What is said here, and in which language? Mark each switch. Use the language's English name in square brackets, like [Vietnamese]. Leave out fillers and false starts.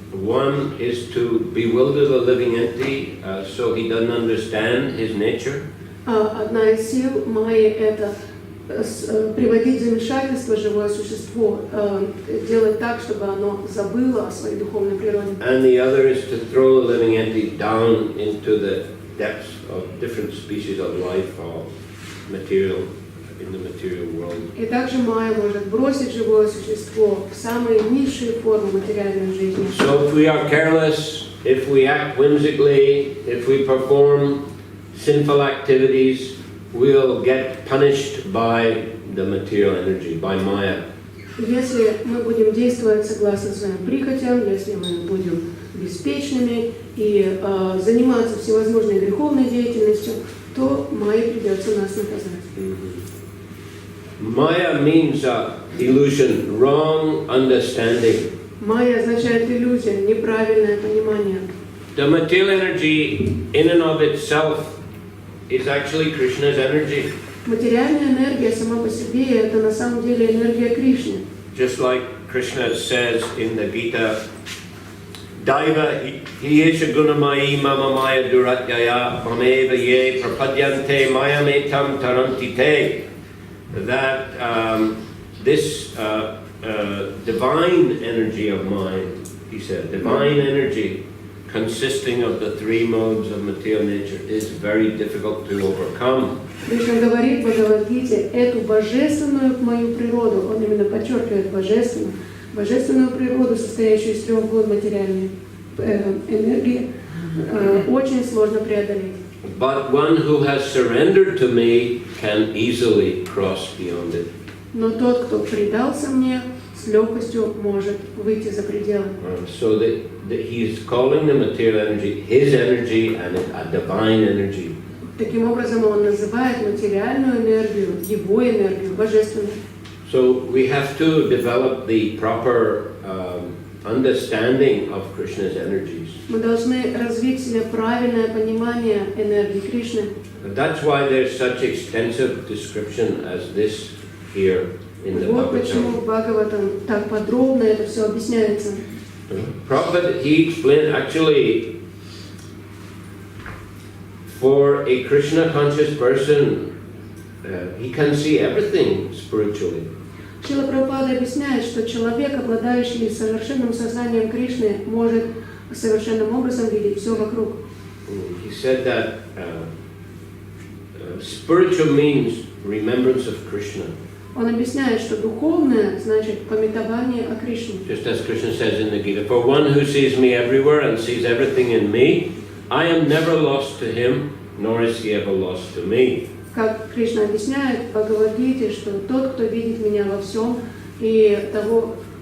[English] One is to bewilder the living entity, so he doesn't understand his nature. [Russian] Одна из сил Майи – это приводить в замешательство живое существо, делать так, чтобы оно забыло о своей духовной природе. [English] And the other is to throw the living entity down into the depths of different species of life or material in the material world. [Russian] И также Майя может бросить живое существо в самые низшие формы материальной жизни. [English] So if we are careless, if we act whimsically, if we perform sinful activities, we'll get punished by the material energy, by Maya. [Russian] Если мы будем действовать согласно своим прихотям, если мы будем беспечными и заниматься всевозможной греховной деятельностью, то Майе придется нас наказать. [English] Maya means illusion, wrong understanding. [Russian] Майя означает иллюзия, неправильное понимание. [English] The material energy in and of itself is actually Krishna's energy. [Russian] Материальная энергия сама по себе это на самом деле энергия Кришны. [English] Just like Krishna says in the Gita, [Sanskrit] Daiva hiyesha gunamayi mama maya duratyaya mameva ye prapadyante mayametam taranti te. [English] That this divine energy of mine, he said, divine energy consisting of the three modes of material nature is very difficult to overcome. [Russian] Кришна говорит в Бхагавад-гите, эту божественную мою природу, он именно подчеркивает божественную природу, состоящую из трех год материальной энергии, очень сложно преодолеть. [English] But one who has surrendered to me can easily cross beyond it. [Russian] Но тот, кто предался мне, с легкостью может выйти за пределы. [English] So that he is calling the material energy his energy and a divine energy. [Russian] Таким образом, он называет материальную энергию, его энергию, божественной. [English] So we have to develop the proper understanding of Krishna's energies. [Russian] Мы должны развить в себе правильное понимание энергии Кришны. [English] That's why there's such extensive description as this here in the [Russian] Вот почему в Бхагаватам так подробно это все объясняется. [English] Prabhupada, he explained actually for a Krishna conscious person, he can see everything spiritually. [Russian] Шрила Прабхупада объясняет, что человек, обладающий совершенным сознанием Кришны, может совершенным образом видеть все вокруг. [English] He said that spiritual means remembrance of Krishna. [Russian] Он объясняет, что духовное значит памятование о Кришне. [English] Just as Krishna says in the Gita, for one who sees me everywhere and sees everything in me, I am never lost to him, nor is he ever lost to me. [Russian] Как Кришна объясняет в Бхагавад-гите, что тот, кто видит меня во всем, и того,